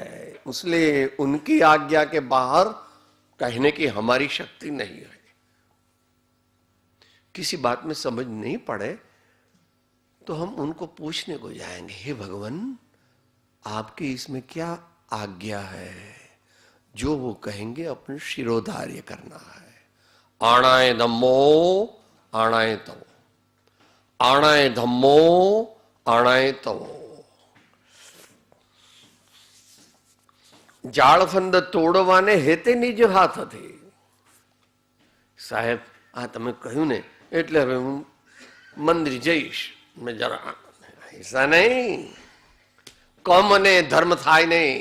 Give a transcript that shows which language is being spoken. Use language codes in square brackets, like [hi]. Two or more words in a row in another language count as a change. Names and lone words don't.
[hi] इसलिए उनकी आज्ञा के बाहर कहने की हमारी शक्ति नहीं है. किसी बात में समझ नहीं पड़े तो हम उनको पूछने को जाएंगे, हे भगवान आपकी इसमें क्या आज्ञा है? जो वो कहेंगे अपने शिरोधार्य करना है. [pra] आणाय धम्मो आणाय तवो, आणाय धम्मो आणाय तवो. [gu] જાળફંદ તોડવાને હેતે નિજ હાથ હતી. સાહેબ આ તમે કહ્યું ને એટલે હવે હું મંદિર જઈશ. મેં જરા ऐसा નહીં, કમ અને ધર્મ થાય નહીં.